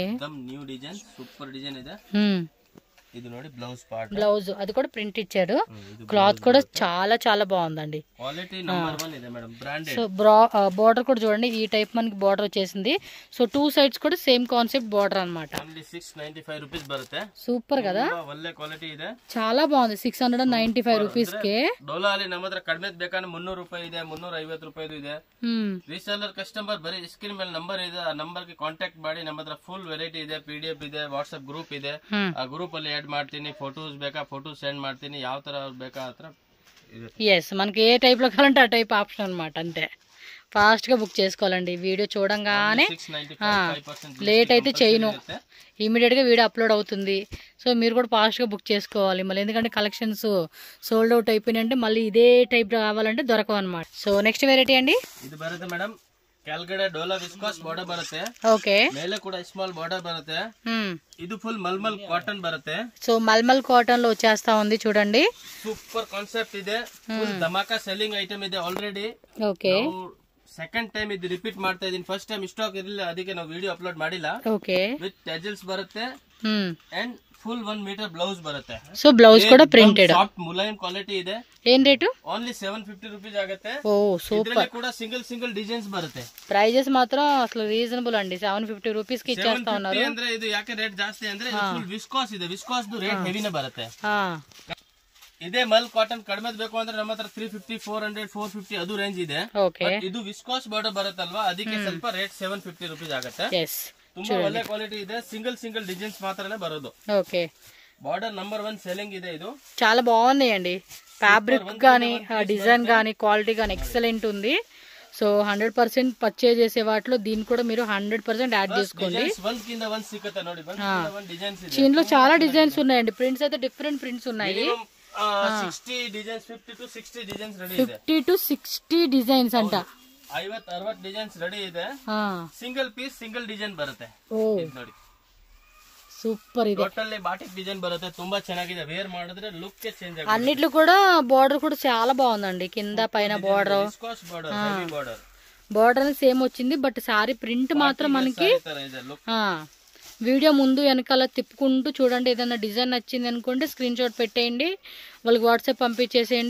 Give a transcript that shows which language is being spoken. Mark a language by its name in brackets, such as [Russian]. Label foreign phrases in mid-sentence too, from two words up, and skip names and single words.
[Telugu] ఎక్దమ్ న్యూ డిజైన్, సూపర్ డిజైన్ ಇದೆ. ఇది ನೋಡಿ బ్లౌజ్ పార్ట్. బ్లౌజ్ అది కూడా ప్రింట్ ఇచ్చాడు. క్లాత్ కూడా చాలా చాలా బాగుందండి. క్వాలిటీ నంబర్ 1 ಇದೆ మేడం, బ్రాండెడ్. సో బోర్డర్ కూడా చూడండి ఈ టైప్ మనకి బోర్డర్ వచ్చేసింది. సో 2 సైడ్స్ కూడా సేమ్ కాన్సెప్ట్ బోర్డర్ అన్నమాట. ఓన్లీ 695 రూపీస్ బರುತ್ತೆ. సూపర్ కదా, [Kannada] ಒಳ್ಳೆ ಕ್ವಾಲಿಟಿ ಇದೆ, [Telugu] చాలా బాగుంది. 695 రూపీస్ ಗೆ [Kannada] ಡೋಲಾ ಅಲ್ಲಿ ನಮ್ಮ ಹತ್ರ ಕಡಿಮೆ ಬೇಕಂದ್ರೆ 300 ರೂಪಾಯಿ ಇದೆ, 350 ರೂಪಾಯಿದು ಇದೆ. ರೀಸೇಲರ್ ಕಸ್ಟಮರ್ ಬರೀ ಸ್ಕ್ರೀನ್ ಮೇಲೆ ನಂಬರ್ ಇದೆ, ಆ ನಂಬರ್ ಗೆ ಕಾಂಟ್ಯಾಕ್ಟ್ ಮಾಡಿ. ನಮ್ಮ ಹತ್ರ ಫುಲ್ ವೆರೈಟಿ ಇದೆ, PDF ಇದೆ, ವಾಟ್ಸ್ಆಪ್ ಗ್ರೂಪ್ ಇದೆ. ಆ ಗ್ರೂಪ್ ಅಲ್ಲಿ యాడ్ ಮಾಡ್ತೀನಿ. ఫోటోస్ ಬೇಕಾ ఫోటోస్ సెండ్ ಮಾಡ್ತೀನಿ. ಯಾವ ತರ ಬೇಕಾ ಆ ತರ. [Telugu] ఎస్, మనకి ఏ టైప్ లో కావాలంటే ఆ టైప్ ఆప్షన్ అన్నమాట. అంతే ఫాస్ట్ గా బుక్ చేసుకోవాలండి. వీడియో చూడంగానే లేట్ అయితే చేయను, ఇమీడియట్ గా వీడియో అప్లోడ్ అవుతుంది. సో మీరు కూడా ఫాస్ట్ గా బుక్ చేసుకోవాలి మళ్ళీ, ఎందుకంటే కలెక్షన్స్ సోల్డ్ అవుట్ అయిపోయినాయంటే మళ్ళీ ఇదే టైప్ కావాలంటే దొరకవు అనమాట. సో నెక్స్ట్ వెరైటీ అండి, [Kannada] ఇది బರುತ್ತೆ మేడం ಕೆಳಗಡೆ ಡೋಲಾ ವಿಸ್ಕಾಸ್ ಬಾರ್ಡರ್ ಬರುತ್ತೆ. [Telugu] ఓకే, [Kannada] ಮೇಲೆ ಕೂಡ ಸ್ಮಾಲ್ ಬಾರ್ಡರ್ ಬರುತ್ತೆ. ಇದು ಫುಲ್ ಮಲ್ಮಲ್ ಕಾಟನ್ ಬರುತ್ತೆ. [Telugu] సో మల్మల్ కాటన్ లో వచ్చేస్తా ఉంది చూడండి. [Kannada] సూపర్ కాన్సెప్ట్ ಇದೆ, ಫುಲ್ ಧಮಾಕಾ ಸೆಲ್ಲಿಂಗ್ ಐಟಮ್ ಇದೆ ಆಲ್ರೆಡಿ. [Telugu] ఓకే, [Kannada] ಸೆಕೆಂಡ್ ಟೈಮ್ ಇದು ರಿಪೀಟ್ ಮಾಡ್ತಾ ಇದೀನಿ. ಫಸ್ಟ್ ಟೈಮ್ ಸ್ಟಾಕ್ ಇರಲಿಲ್ಲ, ಅದಕ್ಕೆ ನಾವು ವಿಡಿಯೋ ಅಪ್ಲೋಡ್ ಮಾಡಿಲ್ಲ. [Telugu] ఓకే, [English] with tassels [Kannada] ಬರುತ್ತೆ ಅಂಡ್ ಫುಲ್ 1 ಮೀಟರ್ ಬ್ಲೌಸ್ ಬರುತ್ತೆ. [Telugu] సో బ్లౌజ్ కూడా ప్రింటెడ్, [Kannada] ಸಾಫ್ಟ್ ಮುಲಾಯಂ ಕ್ವಾಲಿಟಿ ಇದೆ. [Telugu] ఏం రేటు? ఓన్లీ 750 రూపీస్ ఆಗುತ್ತೆ. ఓ సూపర్. కూడా సింగిల్ డిజైన్స్ బರುತ್ತೆ. ప్రైజెస్ మాత్రం అసలు రీజనబుల్ అండి. 750 రూపీస్ కి ఇచ్చేస్తా ఉన్నారు. [Kannada] ಅಂದ್ರೆ ಇದು ಯಾಕೆ ರೇಟ್ ಜಾಸ್ತಿ ಅಂದ್ರೆ ಫುಲ್ ವಿಸ್ಕಾಸ್ ಇದೆ, ವಿಸ್ಕಾಸ್ ರೇಟ್ ಹೆವಿನೇ ಬರುತ್ತೆ. ಇದೇ ಮಲ್ ಕಾಟನ್ ಕಡಿಮೆ ಬೇಕು ಅಂದ್ರೆ ನಮ್ಮ ಹತ್ರ 350, 400, 450 ಅದು ರೇಂಜ್ ಇದೆ. ಇದು ವಿಸ್ಕಾಸ್ ಬಾರ್ಡರ್ ಬರುತ್ತಲ್ವಾ, ಅದಕ್ಕೆ ಸ್ವಲ್ಪ ರೇಟ್ 750 ರೂಪೀಸ್ ಆಗುತ್ತೆ. ತುಂಬಾ ಒಳ್ಳೆ ಕ್ವಾಲಿಟಿ ಇದೆ, [Telugu] సింగిల్ డిజైన్స్ మాత్రమే బರೋದು. ఓకే, బార్డర్ నంబర్ 1 సెల్లింగ్ ಇದೆ. ఇది చాలా బాగున్నాయండి. ఫ్యాబ్రిక్ గానీ డిజైన్ గానీ క్వాలిటీ గానీ ఎక్సలెంట్ ఉంది. సో 100% పర్చేజ్ చేసే వాటిలో దీన్ని కూడా మీరు 100% యాడ్ చేసుకోండి. దీంట్లో చాలా డిజైన్స్ ఉన్నాయండి. ప్రింట్స్ అయితే డిఫరెంట్ ప్రింట్స్ ఉన్నాయి. 50 to 60 డిజైన్స్ అంట. 50-60 డిజైన్స్ రెడీ ಇದೆ. సింగిల్ పీస్ సింగిల్ డిజైన్ ಬರುತ್ತೆ. ನೋಡಿ సూపర్. ఇది టోటల్లీ బాటిక్ డిజైన్ బರುತ್ತೆ. [Kannada] ತುಂಬಾ ಚೆನ್ನಾಗಿದೆ, వేర్ ಮಾಡಿದ್ರೆ ಲುಕ್ ಚೇಂಜ್ ಆಗುತ್ತೆ. [Telugu] అన్నిట్లో కూడా బోర్డర్ కూడా చాలా బాగుందండి. కింద పైన బోర్డర్ బోర్డర్ సేమ్ వచ్చింది. బట్ సారీ ప్రింట్ మాత్రం మనకి వీడియో ముందు వెనకాల తిప్పుకుంటూ చూడండి. ఏదైనా డిజైన్ నచ్చింది అనుకుంటే స్క్రీన్ షాట్ పెట్టేయండి, వాళ్ళకి వాట్సాప్ పంపించేసేయండి.